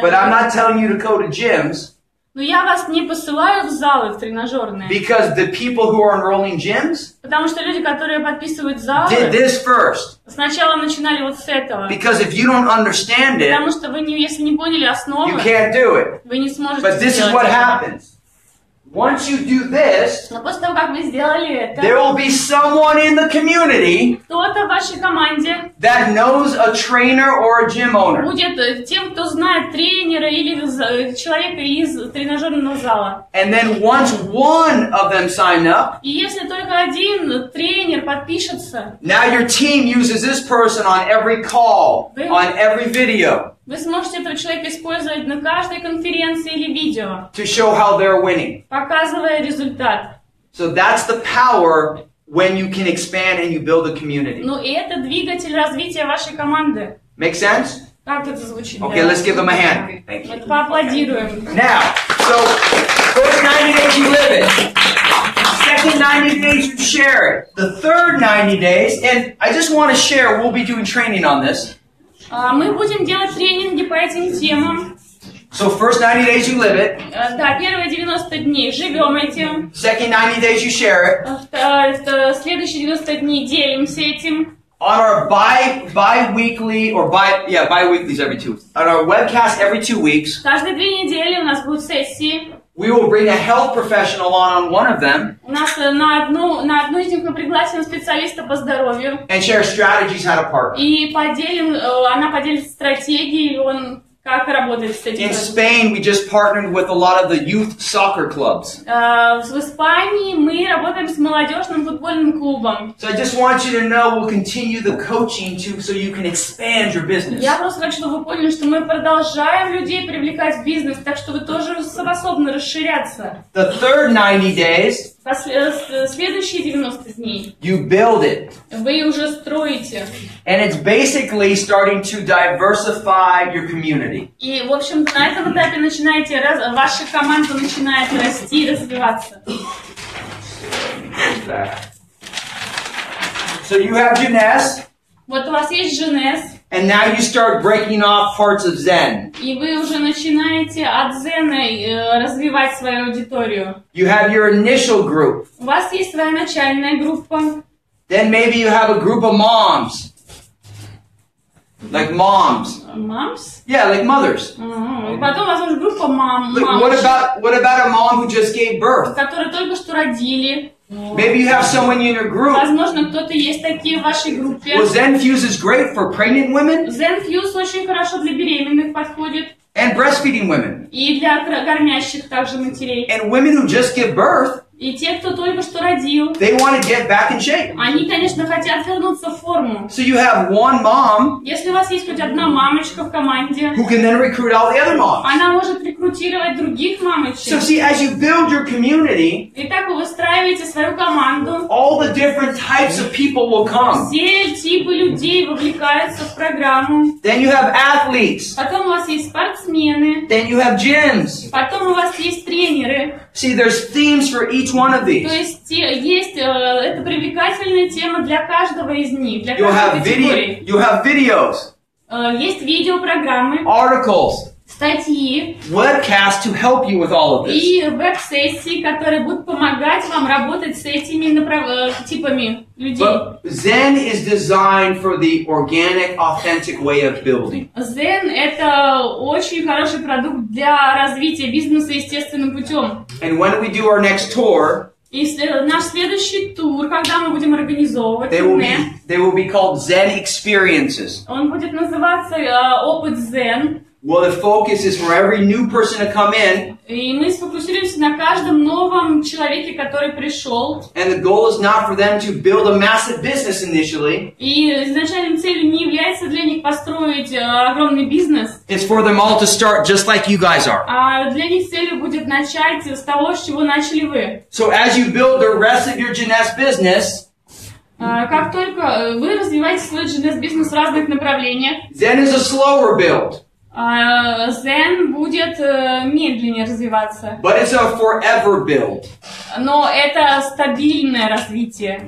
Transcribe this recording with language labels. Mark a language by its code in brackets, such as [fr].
[en] But I'm not telling you to go to gyms. [ru] Но я вас не посылаю в залы, в тренажерные. [en] Because the people who are enrolling gyms [ru] Потому что люди, которые подписывают залы, [en] did this first. [ru] Сначала начинали вот с этого. [en] Because if you don't understand it, [ru] Потому что вы, если не поняли основы, [en] you can't do it. [ru] Вы не сможете [en] But this is what happens. Once you do this, [ru] но после того, как вы сделали это, [en] there will be someone in the community [ru] кто-то в вашей команде [en] that knows a trainer or a gym owner. [ru] будет тем, кто знает тренера или человека из тренажерного зала. [en] And then once one of them sign up, [ru] И если только один тренер подпишется, [en] now your team uses this person on every call, on every video, [ru] вы сможете этого человека использовать на каждой конференции или видео, [en] to show how they're winning. [ru] Показывая результат. [en] So that's the power when you can expand and you build a community. [ru] Ну и это двигатель развития вашей команды. [en] Make sense? [ru] Как это звучит? [en] Okay, let's give them a hand. Thank you. [ru] Поаплодируем. [en] Now, so first 90 days you live it. Second 90 days you share it. The third 90 days, and I just want to share, we'll be doing training on this. [ru] Мы будем делать тренинги по этим темам. [en] So first 90 days you live it. [ru] Да, первые 90 дней живем этим. [en] Second 90 days you share it. [ru] Следующие 90 дней делимся этим. [en] On our bi-weekly or bi-weeklies every 2 weeks. On our webcast every 2 weeks. [ru] Каждые 2 недели у нас будут сессии. [en] We will bring a health professional on one of them. [ru] У нас на одну из них мы пригласим специалиста по здоровью. [en] And share strategies how to partner. [ru] И она поделится стратегией, как работать с этим. [en] In Spain, we just partnered with a lot of the youth soccer clubs. [ru] В Испании мы работаем с молодежным футбольным клубом. [en] So I just want you to know we'll continue the coaching so you can expand your business. [ru] Я просто хочу, чтобы вы поняли, что мы продолжаем людей привлекать в бизнес, так что вы тоже способны расширяться. [en] The third 90 days, [ru] следующие 90 дней, [en] you build it. [ru] Вы уже строите. [en] And it's basically starting to diversify your community. [ru] И, в общем-то, на этом этапе ваша команда начинает расти и развиваться. [en] So you have Jeunesse. [ru] Вот у вас есть Jeunesse. [en] And now you start breaking off parts of Zen. [ru] И вы уже начинаете от Зена развивать свою аудиторию. [en] You have your initial group. [ru] У вас есть своя начальная группа. [en] Then maybe you have a group of moms. Like moms. Moms? Yeah, like mothers. [ru] Потом, возможно, группа мам. [en] What about a mom who just gave birth? [ru] Которые только что родили. [en] Maybe you have someone in your group. [ru] Возможно, кто-то есть такие в вашей группе. [en] Well, Zen Fuse is great for pregnant women. [ru] Zen Fuse очень хорошо для беременных подходит. [en] And breastfeeding women. [ru] И для кормящих также матерей. [en] And women who just give birth. [ru] И те, кто только что родил, [en] they want to get back in shape. [ru] Они, конечно, хотят вернуться в форму. [en] So you have one mom. [ru] Если у вас есть хоть одна мамочка в команде, [en] who can then recruit all the other moms. [ru] Она может рекрутировать других мамочек. [en] So see, as you build your community, [ru] Итак, вы выстраиваете свою команду. [en] All the different types of people will come. [ru] Все типы людей вовлекаются в программу. [en] Then you have athletes. [ru] Потом у вас есть спортсмены. [en] Then you have gyms. [ru] Потом у вас есть тренеры. [en] See, there's themes for each one of these. [ru] То есть это привлекательная тема для каждого из них, для каждой категории. [en] You have videos. [ru] Есть видеопрограммы. [en] Articles. [ru] статьи, [en] webcasts to help you with all of this. [ru] И веб-сессии, которые будут помогать вам работать с этими типами людей. [en] But Zen is designed for the organic, authentic way of building. [ru] Zen — это очень хороший продукт для развития бизнеса естественным путем. [en] And when we do our next tour, [ru] и наш следующий тур, когда мы будем организовывать, [en] they will be called Zen experiences. [ru] Он будет называться опыт Zen. [en] Well, the focus is for every new person to come in. [ru] И мы сфокусируемся на каждом новом человеке, который пришел. [en] And the goal is not for them to build a massive business initially. [ru] И изначальной целью не является для них построить огромный бизнес. [en] It's for them all to start just like you guys are. [ru] А для них целью будет начать с того, с чего начали вы. [en] So as you build the rest of your Jeunesse business, [ru] как только вы развиваете свой Jeunesse бизнес в разных направлениях, [en] Zen is a slower build. [ru] Zen будет медленнее развиваться. [en] But it's a forever build. [ru] Но это стабильное развитие.